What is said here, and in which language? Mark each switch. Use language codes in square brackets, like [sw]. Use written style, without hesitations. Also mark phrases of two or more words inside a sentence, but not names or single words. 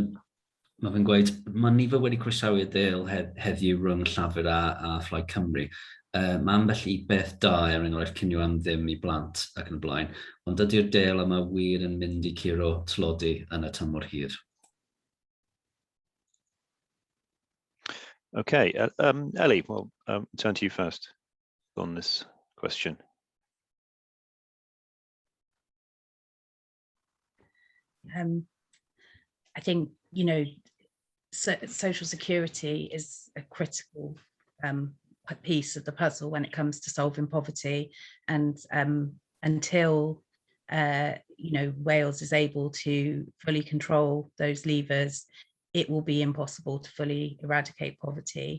[cy] Mae fe'n gweud, mae nifer wedi croesawu y deal heddiw rhwng Llafur a Plaid Cymru. Mae ambell i beth da enghraifft cinio am ddim i blant ac yn y blaen, ond ydy'r deal yma wir yn mynd i curo tlodi yn y tymor hir? [en] Okay, Ellie, well, turn to you first on this question. I think, social security is a critical piece of the puzzle when it comes to solving poverty, and until Wales is able to fully control those levers, it will be impossible to fully eradicate poverty.